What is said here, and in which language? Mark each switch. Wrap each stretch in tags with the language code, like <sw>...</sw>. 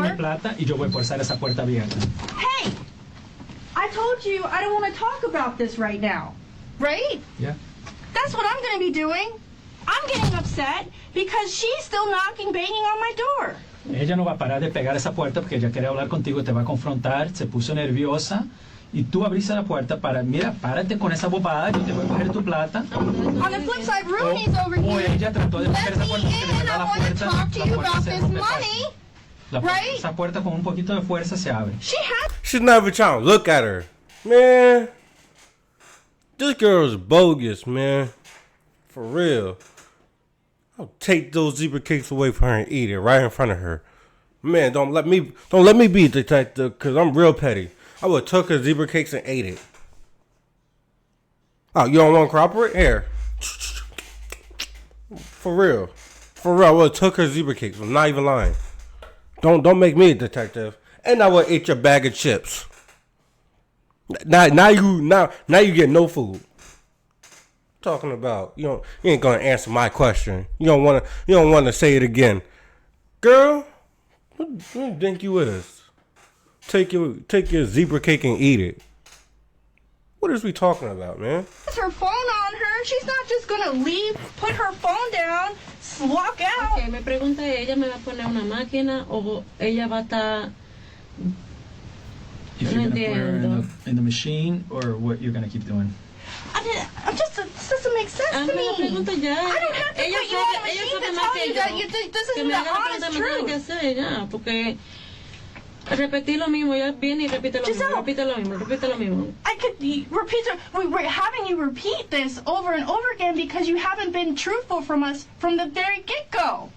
<es>quiero mi plata y yo voy a forzar esa puerta abierta.</es> <en>Hey, I told you I don't want to talk about this right now, right? Yeah. That's what I'm going to be doing. I'm getting upset because she's still knocking, banging on my door.</en> <es>Ella no va a parar de pegar esa puerta porque ella quiere hablar contigo, te va a confrontar, se puso nerviosa y tú abriste la puerta para, mira, párate con esa bobada, yo te voy a coger tu plata.</es> <en>On the flip side, Rooney's over</en> <es>O</es> <en>here.</en> <es>ella trató de pegar esa puerta porque</es> <en>And I want to talk to you about this money. Right?</en> <es>Esa puerta con un poquito de fuerza se abre.</es> <en>She's not even trying to look at her. Man, this girl's bogus, man. For real. I'll take those zebra cakes away from her and eat it right in front of her. Man, don't let me be a detective, because I'm real petty. I would have took her zebra cakes and ate it. Oh, you don't want to cooperate? Here. For real. For real, I would have took her zebra cakes. I'm not even lying. Don't make me a detective. And I would eat your bag of chips. Now you get no food. Talking about you ain't gonna answer my question. You don't wanna say it again, girl. Who do you think you is? Take your zebra cake and eat it. What is we talking about, man? Her phone on her. She's not just gonna leave, put her phone down, walk out.</en> <es>Okay, me pregunta, ¿ella me va a poner una máquina o ella va a estar?</es> <en>If you're gonna put her in the machine, or what you're gonna keep doing? This doesn't make sense to me. I don't have to put you on a machine to tell you that this isn't the honest truth.</en> <es>Porque repetir lo mismo, ya viene y repite lo mismo.</es> <en>I could repeat it. We're having you repeat this over and over again because you haven't been truthful from us from the very get-go.</en>